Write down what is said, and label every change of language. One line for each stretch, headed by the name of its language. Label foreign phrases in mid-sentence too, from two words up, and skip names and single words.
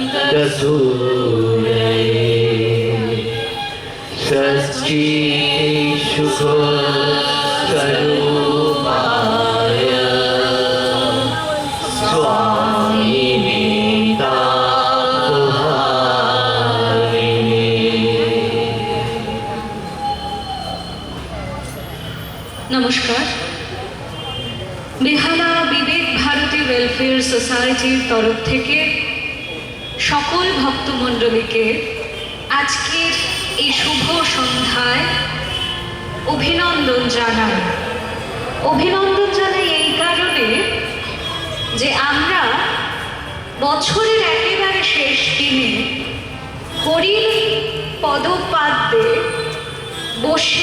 Sanskrit: रसूले षष्ठी शुभ स्वरूपाय स्वामिने तापहारिणे।
Bangla: नमस्कार। बेहाला विवेक भारती वेलफेयर सोसाइटिर तरफ থেকে সকল ভক্তমণ্ডলীকে আজকের এই শুভ সন্ধ্যায় অভিনন্দন জানাই। অভিনন্দন জানাই এই কারণে যে আমরা বছরের একেবারে শেষ দিনে হরির পদপাদ্যে বসে